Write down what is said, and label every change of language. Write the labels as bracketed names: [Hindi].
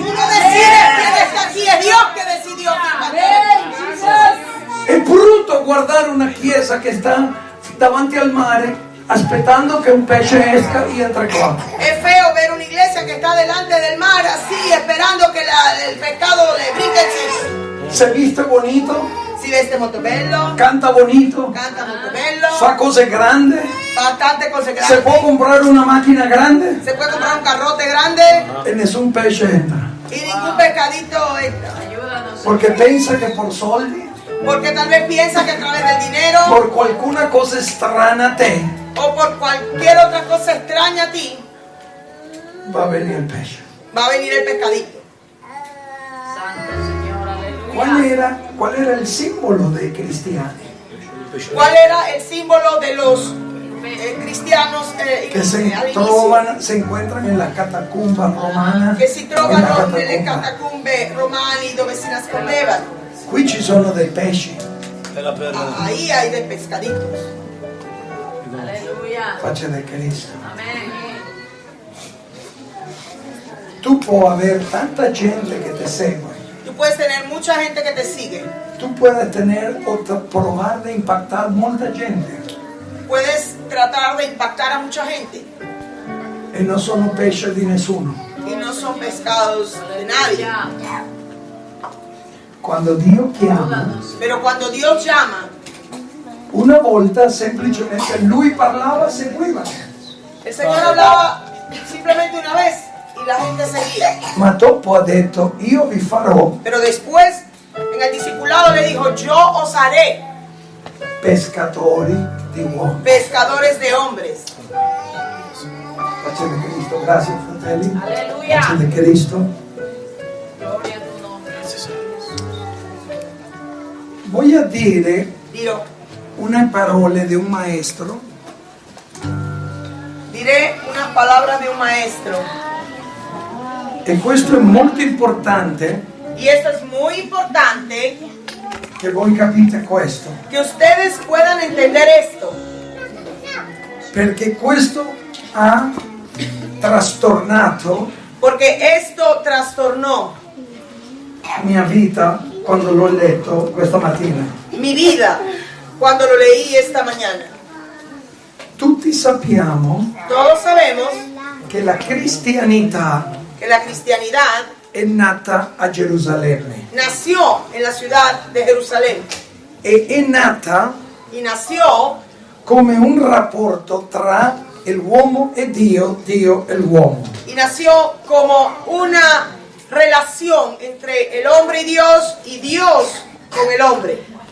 [Spanish] Tú no decides quién está aquí, es Dios que decidió quién va a estar. [Italian] È brutto guardare una Chiesa che sta davanti al mare aspettando che un pesce esca [Spanish] y entre qua. Es feo ver una iglesia que está delante del mar así, esperando que el pescado le brinque encima. Se viste bonito, [Italian] Si veste molto bello, [Spanish] canta bonito, [Italian] canta molto bello, fa cose grandi, fa tante cose se grandi, può comprare una macchina grande [Spanish] se puede comprar un carrote grande [Italian] e nessun pesce entra. [Spanish] y ningún pescadito entra. [Italian] Perché pensa che per soldi, [Spanish] Porque tal vez piensa que a través del dinero [Italian] per qualcuna cosa strana a te, [Spanish] o por cualquier otra cosa extraña a ti, [Italian] va a venire il pesce. [Spanish] va a venir el pescadito. Santo Señor, aleluya. [Italian] Qual era il simbolo dei cristiani? [Spanish] ¿Cuál era el símbolo de los cristianos [Italian] Che [Spanish] se encuentran en la catacumba romana. [Italian] che si [Spanish] en la [Italian] trovano nelle [Spanish] catacumba. [Italian] catacumbe romani dove si nascondevano? Qui ci sono dei pesci. [Spanish] Ahí hay de pescaditos. Aleluya. [Italian] Faccia di Cristo. [Spanish] Amén. [Italian] Tu puoi avere tanta gente che ti segue. [Spanish] Tú puedes tener mucha gente que te sigue. [Italian] Tu puoi tener o provar de impactar molta gente. [Spanish] Puedes tratar de impactar a mucha gente. [Italian] E non sono pesce di nessuno. [Spanish] Y no son pescados de nadie. [Italian] Quando Dio chiama, [Spanish] Pero cuando Dios llama, [Italian] una volta semplicemente Lui parlava, seguivano. [Spanish] el Señor hablaba simplemente una vez y la gente seguía. [Italian] Ma dopo ha detto, io vi farò [Spanish] Pero después, en el discipulado le dijo, yo os haré [Italian] pescatori di uomini. [Spanish] pescadores de hombres. [Italian] Pace di Cristo, grazie fratelli. [Spanish] Aleluya. [Italian] Pace di Cristo. [Spanish] Gloria a tu nombre. [Italian] Voglio dire Dirò, una parole di un maestro [Spanish] diré unas palabras de un maestro. [Italian] e questo è molto importante [Spanish] Y esto es muy importante, [Italian] che voi capite questo, [Spanish] que ustedes puedan entender esto. [Italian] perché questo ha trastornato [Spanish] Porque esto trastornó [Italian] mia vita quando l'ho letto questa mattina. [Spanish] mi vida cuando lo leí esta mañana. [Italian] Tutti sappiamo [Spanish] Todos sabemos [Italian] che la cristianità [Spanish] que la cristianidad [Italian] è nata a Gerusalemme [Spanish] nació en la ciudad de Jerusalén [Italian] e è nata [Spanish] y nació [Italian] come un rapporto tra l'uomo e Dio, Dio e l'uomo. [Spanish] y nació como una relación entre el hombre y Dios con el hombre.